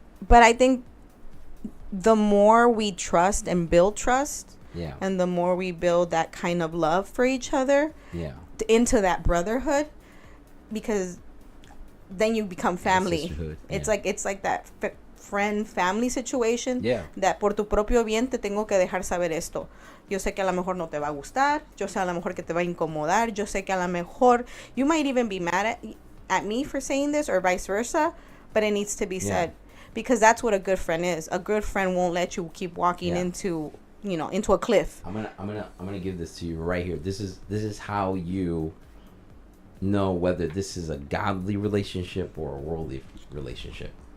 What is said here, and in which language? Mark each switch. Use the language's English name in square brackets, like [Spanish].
[English] But I think the more we trust and build trust, yeah, and the more we build that kind of love for each other, yeah, into that brotherhood, because then you become family. It's like that friend family situation. Yeah. [Spanish] That por tu propio bien te tengo que dejar saber esto. Yo sé que a lo mejor no te va a gustar. Yo sé a lo mejor que te va a incomodar. Yo sé que a lo mejor [English] you might even be mad at me for saying this, or vice versa, but it needs to be said, because that's what a good friend is. A good friend won't let you keep walking into a cliff. I'm gonna give this to you right here. This is how you know whether this is a godly relationship or a worldly relationship.